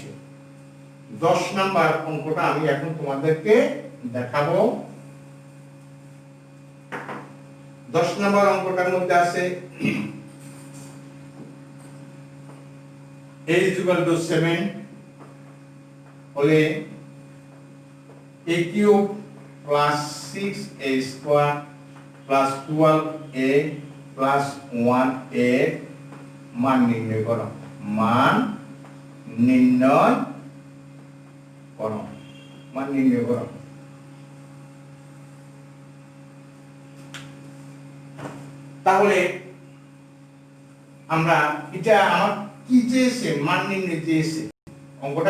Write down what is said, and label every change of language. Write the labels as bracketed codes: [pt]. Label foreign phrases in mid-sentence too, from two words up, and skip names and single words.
[bn] 10 নম্বর অঙ্কটা আমি এখন তোমাদেরকে দেখাবো। 10 নম্বর অঙ্কটার মধ্যে আছে a = 7 হলে [en] a cube plus 6a square plus 12a plus 1a [bn] মান নির্ণয় করো। তাহলে আমরা এটা আমার কি চেয়েছে, মান নির্ণয় চেয়েছে।